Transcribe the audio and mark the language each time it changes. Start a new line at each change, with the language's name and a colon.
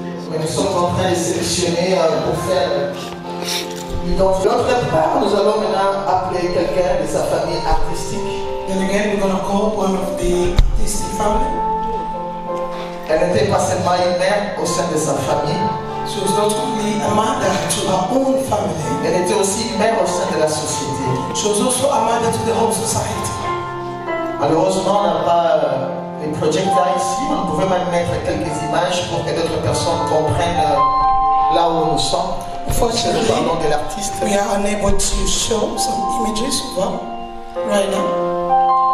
French: Mais nous sommes en train de sélectionner pour faire une danse. D'autre part, nous allons maintenant appeler quelqu'un de sa famille artistique.
English: Then again, we're going to call one of the artistic family.
French: Elle n'était pas seulement une mère au sein de sa famille.
English: She was not only a mother to her own family.
French: Elle était aussi une mère au sein de la société.
English: She was also a mother to the whole society.
French: Malheureusement, on n'a pas les projecteurs ici. On pouvait même mettre quelques images pour que d'autres personnes comprennent là où nous sommes.
English: Unfortunately,
French: parlons de l'artiste.
English: We are unable to show some images of her right now.